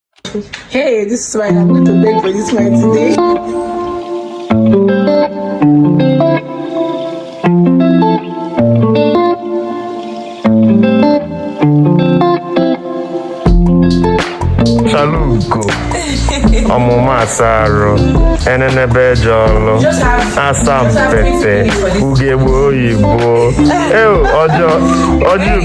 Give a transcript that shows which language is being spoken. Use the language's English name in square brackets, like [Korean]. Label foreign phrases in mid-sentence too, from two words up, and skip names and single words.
[English] Hey, this is why I'm going to beg for this wine today. [Igbo] Chaluko, ọmụma asaro, enenebe jọlụ, asampete, ugegbe oyibo, ọjị